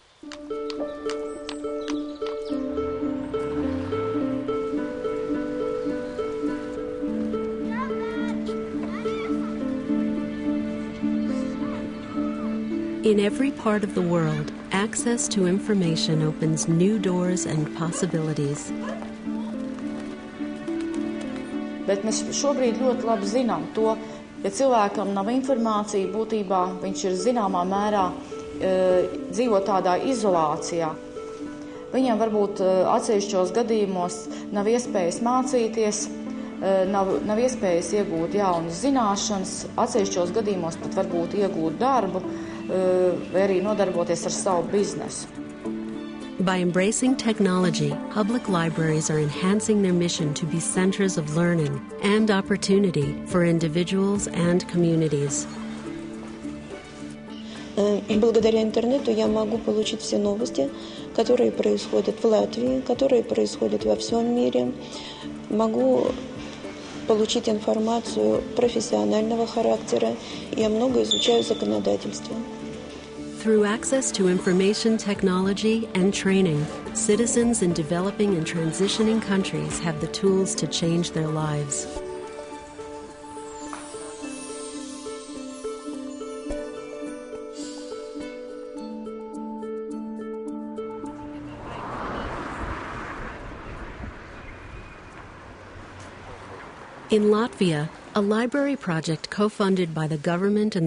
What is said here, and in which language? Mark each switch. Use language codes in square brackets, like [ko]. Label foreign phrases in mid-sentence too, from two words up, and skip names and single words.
[en] In every part of the world, access to information opens new doors and possibilities. [lv] Bet mēs šobrīd ļoti labi zinām to, ja cilvēkam nav informācija, būtībā viņš ir zināmā mērā dzīvo tādā izolācijā. Viņam varbūt atsevišķos gadījumos nav iespējas mācīties, nav iespējas iegūt jaunas zināšanas, atsevišķos gadījumos pat varbūt iegūt darbu, vai arī nodarboties ar savu biznesu. [en] By embracing technology, public libraries are enhancing their mission to be centers of learning and opportunity for individuals and communities. [ru] Благодаря интернету я могу получить все новости, которые происходят в Латвии, которые происходят во всем мире. Могу получить информацию профессионального характера. Я много изучаю законодательство. [en] Through access to information technology and training, citizens in developing and transitioning countries have the tools to change their lives. In Latvia, a library project co-funded by the government and